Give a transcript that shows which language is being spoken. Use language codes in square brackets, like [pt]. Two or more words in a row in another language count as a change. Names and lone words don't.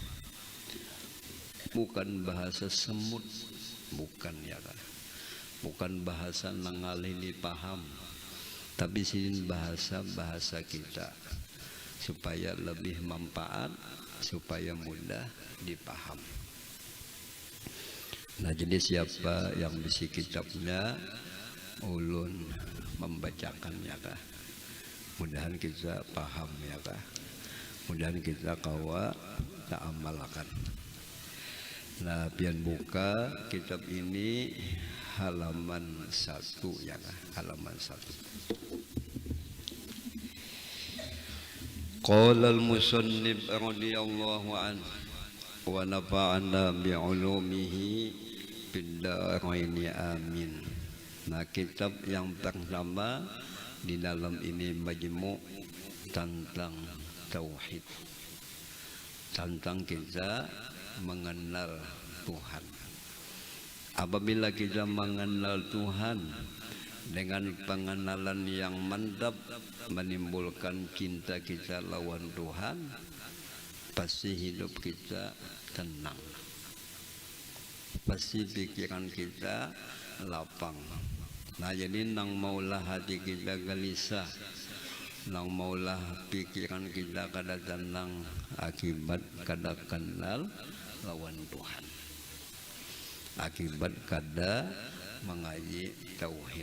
[id] Bukan bahasa semut, bukan ya kan. [bjn] Bukan bahasa nangalini paham. [id] Tapi sini bahasa kita supaya lebih manfaat, supaya mudah dipaham. [bjn] Nah, jadi siapa yang bisi kitabnya ulun membacakannya kah? Mudahan kita paham ya kah? Mudahan kita kawa tak amalkan. Nah, pian buka kitab ini halaman 1 ya kah? [id] Halaman 1. [ar] قال المصنف رضي الله عنه ونفعنا بعلومه في الدارين آمين. [id] Nah, kitab yang pertama di dalam ini majmu' tentang tauhid, tentang kita mengenal Tuhan. Apabila kita mengenal Tuhan dengan pengenalan yang mantap, menimbulkan cinta kita lawan Tuhan, pasti hidup kita tenang, pasti pikiran kita lapang. [bjn] Nah, jadi nang maulah hati kita gelisah, nang maulah pikiran kita kada tenang akibat kada kenal lawan Tuhan, akibat kada mengaji tauhid.